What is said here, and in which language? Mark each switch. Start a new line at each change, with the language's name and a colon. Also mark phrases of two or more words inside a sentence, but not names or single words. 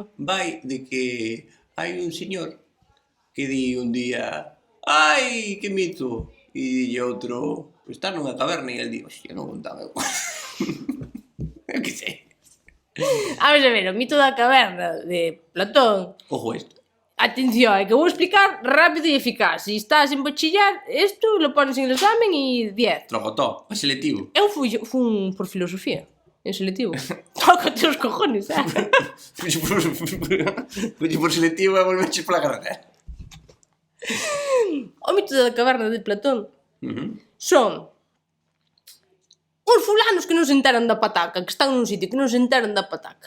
Galician: vai de que hai un señor que di un día ai, que mito, e dille outro está nunha caverna e el di, hostia, non contaba eu. Eu que sei. Vamos a ver, o mito da caverna de Platón.
Spanish: Ojo esto.
Galician: Atención, é que vou explicar rápido e eficaz. Se estás en bachiller, isto
Spanish: lo pones en el examen
Galician: e 10. Trocotó, é selectivo. Eu fui por filosofía, en selectivo. Tócate os cojones, Fuxe por selectivo e volveches pola carretera. O mito da caverna de Platón son uns fulanos que non se enteran da pataca, que están nun sitio que non se enteran da pataca.